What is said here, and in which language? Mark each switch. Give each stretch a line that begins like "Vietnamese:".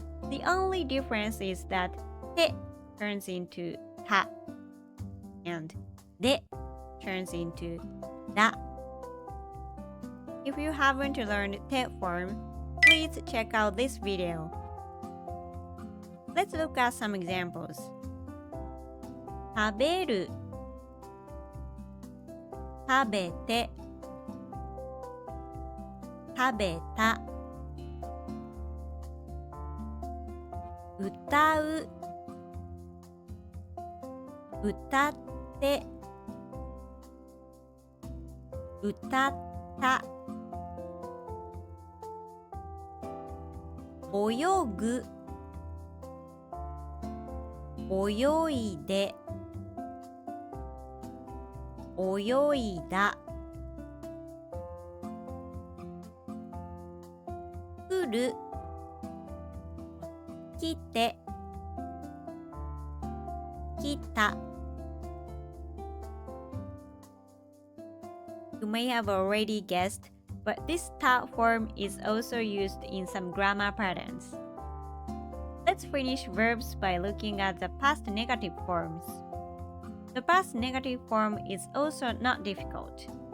English: The only difference is that te turns into ta and de turns into da. If you haven't learned te form, please check out this video. Let's look at some examples.
Japanese: 食べる、食べて、食べた、歌う、歌って、歌った、泳ぐ、泳いで、泳いだ、来る、来て、来た。
English: You may have already guessed, but this ta form is also used in some grammar patterns. Let's finish verbs by looking at the past negative forms. The past negative form is also not difficult.